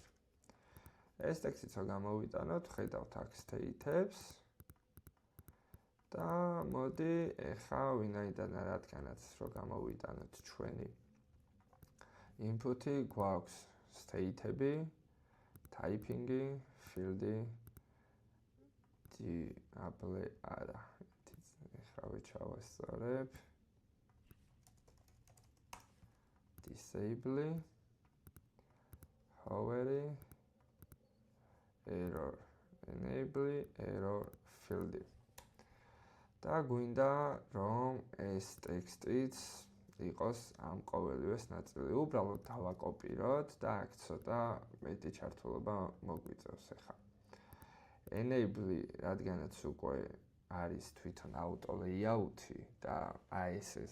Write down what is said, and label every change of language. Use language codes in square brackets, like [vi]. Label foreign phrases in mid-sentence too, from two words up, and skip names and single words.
[ka] ეს ტექსტიც რო გამოვიტანოთ, ხედავთ აქ state-ებს და მოდი ეხა ვინაიდან რადგანაც რო გამოვიტანოთ ჩვენი input-ი გვაქვს state-ები, typing-ი, field-ი, disable არა. ეხა ვეჩავასწორებ. [en] disable, hover, error, enable, error field. [ka] და გვინდა რომ ეს ტექსტიც იყოს ამ ყოველივეს ნაწილი. უბრალოდ დავაკოპიროთ და აქ ცოტა მეტი ჩართულობა მოგვიწევს ახლა. enable, რადგანაც უკვე არის თვითონ [en] auto layout- [ka] ი და ეს